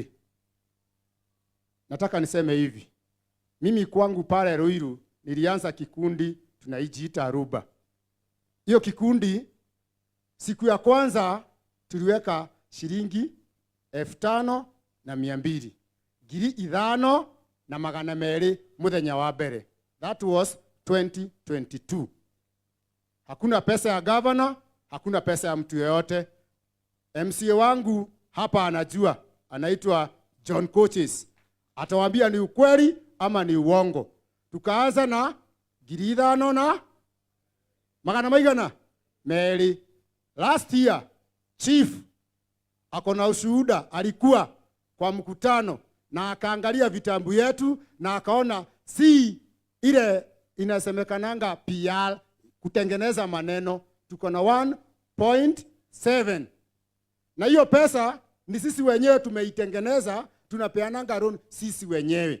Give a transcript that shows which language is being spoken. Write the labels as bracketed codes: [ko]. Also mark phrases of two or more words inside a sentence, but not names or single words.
[sw] Nataka niseme hivi. Mimi kwangu pale Ruiru nilianza kikundi tunaijiita Aruba. Hiyo kikundi siku ya kwanza tuliweka shilingi 5,200. [ki] Ngiri 5 na magana merĩ muthenya wa mbere. [en] That was 2022. [sw] Hakuna pesa ya governor, hakuna pesa ya mtu yeyote. MCA wangu hapa anajua, anaitwa John Coaches. Atawaambia ni ukweli ama ni uongo. Tukaanza na [ki] ngiri 5 na magana maigana merĩ. [en] Last year [sw] chief akona ushuhuda, alikuwa kwa mkutano na akaangalia vitambu yetu na akaona si ile inasemekananga PR kutengeneza maneno. Tuko na 1.7 na hiyo pesa ni sisi wenyewe tumeitengeneza, tunapeananga loan sisi wenyewe.